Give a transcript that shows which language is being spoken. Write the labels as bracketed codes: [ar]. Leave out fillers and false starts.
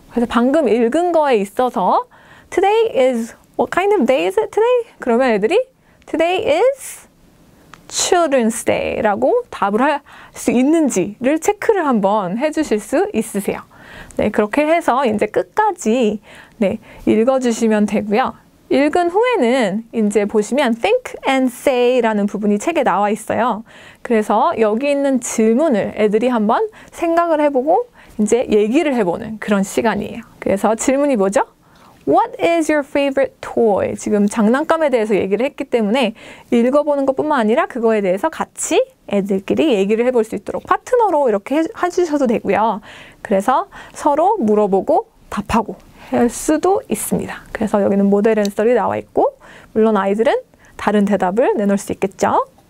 [ko] 그래서 방금 읽은 거에 있어서 [en] Today is, what kind of day is it today? [ko] 그러면 애들이 [en] Today is Children's Day [ko] 라고 답을 할 수 있는지를 체크를 한번 해주실 수 있으세요. 네, 그렇게 해서 이제 끝까지 네, 읽어주시면 되고요. 읽은 후에는 이제 보시면 [en] think and say [ko] 라는 부분이 책에 나와 있어요. 그래서 여기 있는 질문을 애들이 한번 생각을 해보고 이제 얘기를 해보는 그런 시간이에요. 그래서 질문이 뭐죠? [en] What is your favorite toy? [ko] 지금 장난감에 대해서 얘기를 했기 때문에 읽어보는 것뿐만 아니라 그거에 대해서 같이 애들끼리 얘기를 해볼 수 있도록 파트너로 이렇게 해주셔도 되고요. 그래서 서로 물어보고 답하고 할 수도 있습니다. 그래서 여기는 모델 앤서리 나와 있고, 물론 아이들은 다른 대답을 내놓을 수 있겠죠.